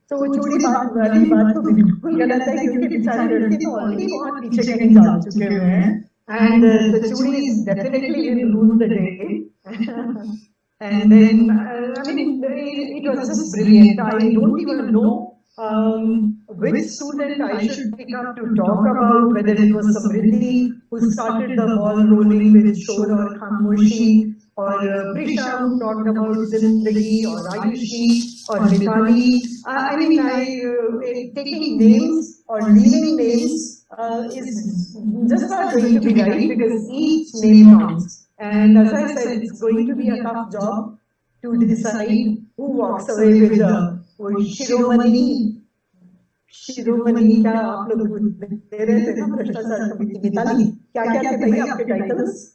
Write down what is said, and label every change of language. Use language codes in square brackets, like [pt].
[hi] So चूड़ी वाली बात तो बिल्कुल गलत है, क्योंकि बेचारे लड़के तो ऑलरेडी बहुत पीछे कहीं जा चुके हुए हैं. [en] And the chudi is definitely will rule the day. And then, I mean, it was just brilliant. I don't even know which student I should pick up to talk about, whether it was Samriddhi who started the ball rolling with Shor or Khamoshi, or Prisha who talked about Zindagi, or Ayushi, or Mithali. I mean, taking names or leaving names is just not going to be right, because each name counts. And as I said, it's going to be a tough job to decide who walks away with the Shiromani. [hi] Shiromani, क्या आप लोग दे रहे थे ना भ्रष्टाचार committee Mitali, क्या थे भैया आपके टाइटल्स?